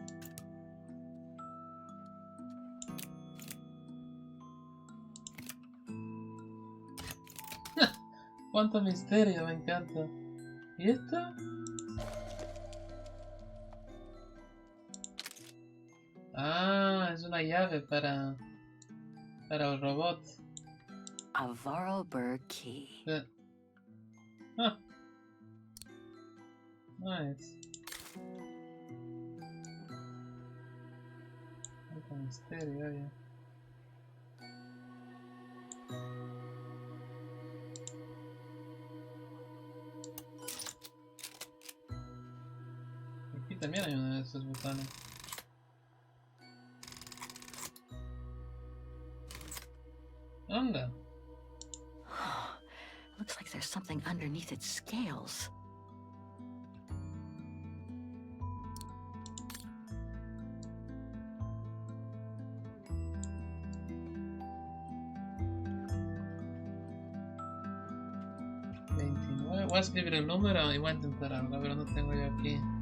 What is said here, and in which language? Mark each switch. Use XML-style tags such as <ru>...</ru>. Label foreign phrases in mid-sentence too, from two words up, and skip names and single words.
<es>¡Cuánto misterio! Me encanta. ¿Y esto? Ah, es una llave para el robot.</es> <en>A Vorarlberg key. Ah. Nice.</en> <es>Cuánto misterio, oye. Aquí también hay uno de esos botones. Anda.</es> <en>Looks like there's something underneath its scales.</en> <es>Voy a escribir el número y voy a intentar algo, a ver dónde tengo yo aquí.</es>